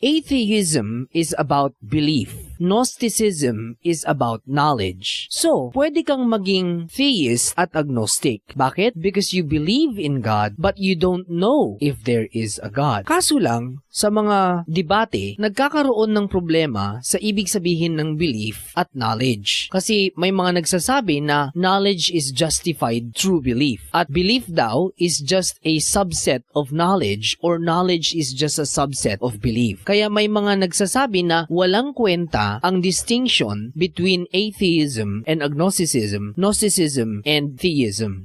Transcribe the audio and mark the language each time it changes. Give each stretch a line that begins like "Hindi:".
English: Atheism is about belief. Gnosticism is about knowledge.
Filipino: So, pwede kang maging theist at agnostic. Bakit?
English: Because you believe in God but you don't know if there is a God.
Filipino: Kaso lang, sa mga debate, nagkakaroon ng problema sa ibig sabihin ng belief at knowledge. Kasi may mga nagsasabi na
English: knowledge is justified through belief. At belief daw is just a subset of knowledge or knowledge is just a subset of belief.
Filipino: Kaya may mga nagsasabi na walang kwenta ang distinction between atheism and agnosticism, Gnosticism, and theism.